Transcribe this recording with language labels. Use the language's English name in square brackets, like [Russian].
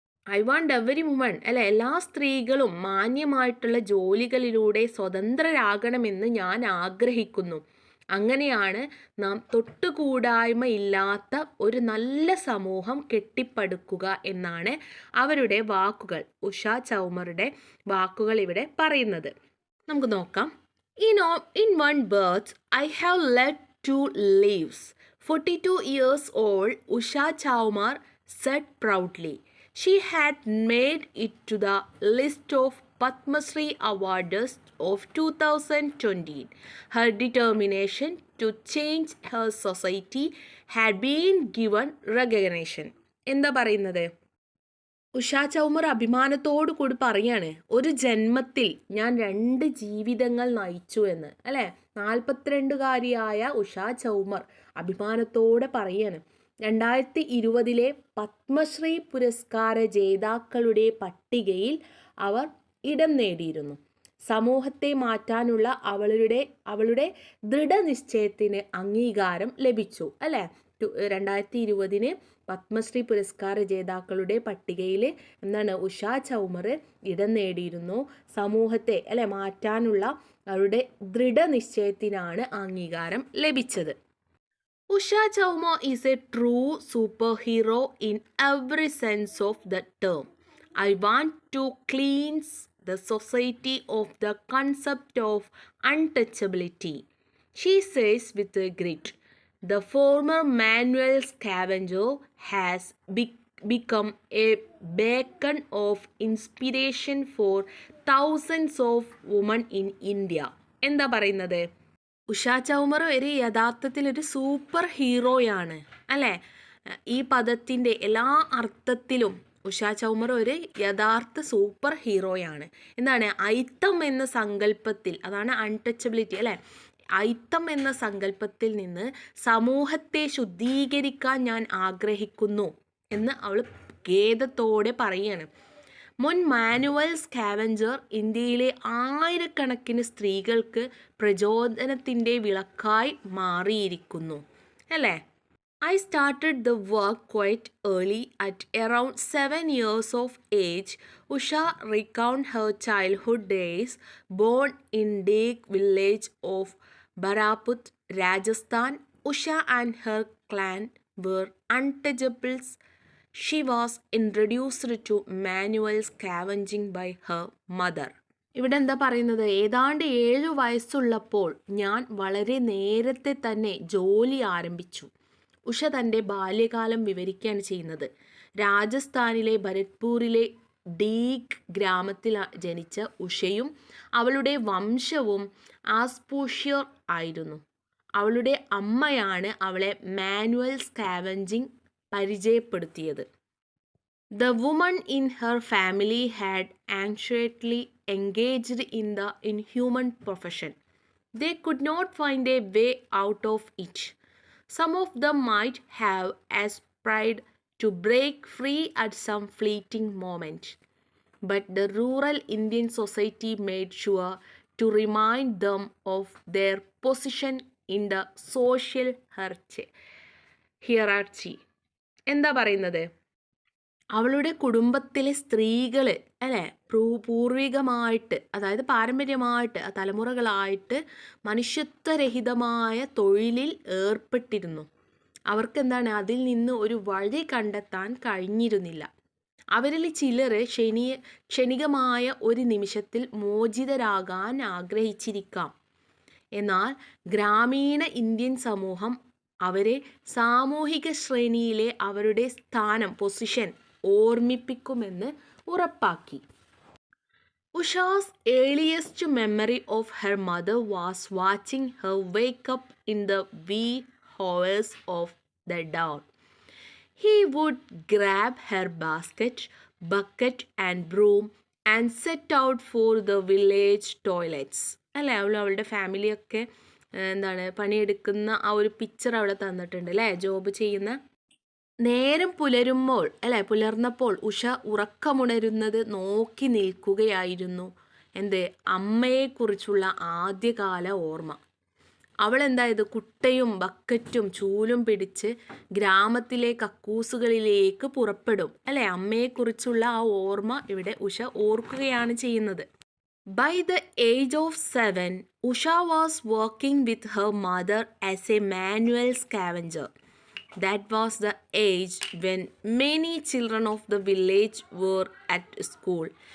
[English] I want every woman, [Malayalam] അല്ലെ, എല്ലാ സ്ത്രീകളും മാന്യമായിട്ടുള്ള ജോലികളിലൂടെ സ്വതന്ത്രരാകണമെന്ന് ഞാൻ ആഗ്രഹിക്കുന്നു. അങ്ങനെയാണ് നാം തൊട്ടുകൂടായ്മ ഇല്ലാത്ത ഒരു നല്ല സമൂഹം കെട്ടിപ്പടുക്കുക എന്നാണ് അവരുടെ വാക്കുകൾ, ഉഷ ചൗമറുടെ വാക്കുകൾ ഇവിടെ പറയുന്നത്. നമുക്ക് നോക്കാം. [English] In one birth, I have led 2 lives. 42 years old, Usha Chaumar said proudly. She had made it to the list of Padma Shri Awards of 2020. Her determination to change her society had been given recognition. [Malayalam] എന്താ പറയുന്നത്? ഉഷ ചൗമർ അഭിമാനത്തോടു കൂടി പറയാണ്, ഒരു ജന്മത്തിൽ ഞാൻ 2 ജീവിതങ്ങൾ നയിച്ചു എന്ന്, അല്ലേ. 42കാരിയായ ഉഷ ചൗമർ അഭിമാനത്തോടെ പറയാണ്. 2020 പത്മശ്രീ പുരസ്കാര ജേതാക്കളുടെ പട്ടികയിൽ അവർ ഇടം നേടിയിരുന്നു. സമൂഹത്തെ മാറ്റാനുള്ള അവളുടെ ദൃഢനിശ്ചയത്തിന് അംഗീകാരം ലഭിച്ചു, അല്ലേ. 2020 പത്മശ്രീ പുരസ്കാര ജേതാക്കളുടെ പട്ടികയിൽ ഉഷ ചൗമർ ഇടം നേടിയിരുന്നു. സമൂഹത്തെ, അല്ലെ, മാറ്റാനുള്ള അവരുടെ ദൃഢനിശ്ചയത്തിനാണ് അംഗീകാരം ലഭിച്ചത്. [English] Usha Chaumar is a true super hero in every sense of the term. I want to cleanse the society of the concept of untouchability. She says with grit. The former manual scavenger has become a beacon of inspiration for thousands of women in India. [Malayalam] എന്താ പറയുന്നത്? ഉഷ ചൗമർ യഥാർത്ഥത്തിൽ ഒരു super ഹീറോയാണ്, അല്ലേ. ഈ പദത്തിൻ്റെ എല്ലാ അർത്ഥത്തിലും ഉഷ ചൗമർ ഒരു യഥാർത്ഥ സൂപ്പർ ഹീറോയാണ്. ഐത്തം എന്ന സങ്കല്പത്തിൽ, അതാണ് അൺടച്ചബിലിറ്റി, അല്ലേ. ഐത്തം എന്ന സങ്കല്പത്തിൽ നിന്ന് സമൂഹത്തെ ശുദ്ധീകരിക്കാൻ ഞാൻ ആഗ്രഹിക്കുന്നു എന്ന് അവൾ ഖേദത്തോടെ പറയാണ്. മുൻ മാനുവൽ സ്കാവഞ്ചർ ഇന്ത്യയിലെ ആയിരക്കണക്കിന് സ്ത്രീകൾക്ക് പ്രചോദനത്തിൻ്റെ വിളക്കായി മാറിയിരിക്കുന്നു, അല്ലേ. [English] I started the work quite early. At around 7 years of age, Usha recounted her childhood days. Born in Deg village of Baraput, Rajasthan, Usha and her clan were untouchables. She was introduced to manual scavenging by her mother. [Malayalam] ഇവിടെ എന്താ പറയുന്നത്? ഏതാണ്ട് 7 വയസ്സുള്ളപ്പോൾ ഞാൻ വളരെ നേരത്തെ തന്നെ ജോലി ആരംഭിച്ചു. ഉഷ തൻ്റെ ബാല്യകാലം വിവരിക്കുകയാണ് ചെയ്യുന്നത്. രാജസ്ഥാനിലെ ഭരത്പൂരിലെ ഡീഗ് ഗ്രാമത്തിൽ ജനിച്ച ഉഷയും അവളുടെ വംശവും ആസ്പൂഷ്യർ ആയിരുന്നു. അവളുടെ അമ്മയാണ് അവളെ മാനുവൽ സ്കാവഞ്ചിങ് പരിചയപ്പെടുത്തിയത്. [English] The woman in her family had anciently engaged in the inhuman profession. They could not find a way out of it. Some of them might have aspired to break free at some fleeting moment, but the rural Indian society made sure to remind them of their position in the social hierarchy. [Malayalam] എന്താ പറയുന്നത്? അവളുടെ കുടുംബത്തിലെ സ്ത്രീകൾ അല്ലേ, പൂർവികമായിട്ട്, അതായത് പാരമ്പര്യമായിട്ട് തലമുറകളായിട്ട് മനുഷ്യത്വരഹിതമായ തൊഴിലിൽ ഏർപ്പെട്ടിരുന്നു. അവർക്ക് എന്താണ്, അതിൽ നിന്ന് ഒരു വഴി കണ്ടെത്താൻ കഴിഞ്ഞിരുന്നില്ല. അവരിൽ ചിലർ ക്ഷണികമായ ഒരു നിമിഷത്തിൽ മോചിതരാകാൻ ആഗ്രഹിച്ചിരിക്കാം. എന്നാൽ ഗ്രാമീണ ഇന്ത്യൻ സമൂഹം അവരെ സാമൂഹിക ശ്രേണിയിലെ അവരുടെ സ്ഥാനം, പൊസിഷൻ ഓർമ്മിപ്പിക്കുമെന്ന് ഉറപ്പാക്കി. [English] Usha's earliest memory of her mother was watching her wake up in the wee hours of the dawn. He would grab her basket, bucket and broom and set out for the village toilets. [Malayalam] അല്ലേ, അവളുടെ ഫാമിലിയൊക്കെ എന്താണ് പണിയെടുക്കുന്ന ആ ഒരു picture അവിടെ തന്നിട്ടുണ്ട് അല്ലേ, ജോബ് ചെയ്യുന്ന. നേരം പുലർന്നപ്പോൾ ഉഷ ഉറക്കമുണരുന്നത് നോക്കി നിൽക്കുകയായിരുന്നു. അമ്മയെക്കുറിച്ചുള്ള ആദ്യകാല ഓർമ്മ. അവൾ കുട്ടയും ബക്കറ്റും ചൂലും പിടിച്ച് ഗ്രാമത്തിലെ കക്കൂസുകളിലേക്ക് പുറപ്പെടും അല്ലേ. അമ്മയെക്കുറിച്ചുള്ള ആ ഓർമ്മ ഇവിടെ ഉഷ ഓർക്കുകയാണ് ചെയ്യുന്നത്. [English] By the age of 7, Usha was working with her mother as a manual scavenger. That was the age when many children of the village were at school.